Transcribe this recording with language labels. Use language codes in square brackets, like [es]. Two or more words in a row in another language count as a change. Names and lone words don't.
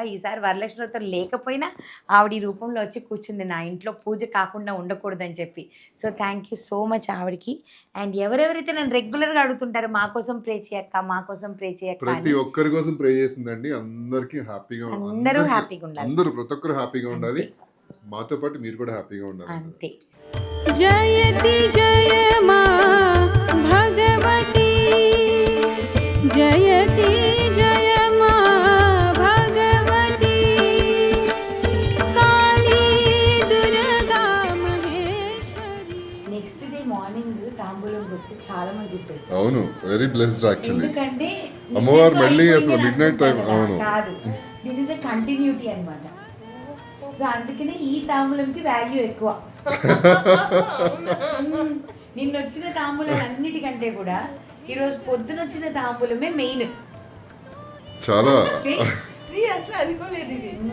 [te] ఈసారి వరలక్ష్మి వ్రతం లేకపోయినా ఆవిడ ఈ రూపంలో వచ్చి కూర్చుంది నా ఇంట్లో, పూజ కాకుండా ఉండకూడదని చెప్పి. [en] so thank you so much ఆవిడకి. [te] అండ్ ఎవరెవరైతే నన్ను రెగ్యులర్గా అడుగుతుంటారో మా కోసం ప్రే చేయక్క, మా కోసం ప్రే చేయక్క, ప్రతి ఒక్కరి కోసం ప్రే చేసిందండి. అందరికీ హ్యాపీగా, అందరూ హ్యాపీగా ఉండాలి. అందరూ ప్రతి ఒక్కరు హ్యాపీగా ఉండాలి. మాతో పాటు మీరు కూడా హ్యాపీగా ఉండాలి. అంతే. [hi] जयति जय मा भगवती, जयति जय मा भगवती, काली दुर्गा महेश्वरी. [en] next day morning [te] తాంబూలం వస్తే చాలా మంది చెప్పారు. [en] అవును, very blessed actually. [te] ఎందుకంటే అమ్మవారు మళ్ళీ అసలు [en] midnight time, [te] అవును. కాదు, [en] this is a continuity [te] అన్నమాట. సో అందుకనే ఈ తాంబూలంకి వాల్యూ ఎక్కువ. నిన్న వచ్చిన తాంబూలం అన్నిటికంటే కూడా ఈరోజు పొద్దున వచ్చిన తాంబూలమే మెయిన్. చాలా అసలు అనుకోలేదు ఇది.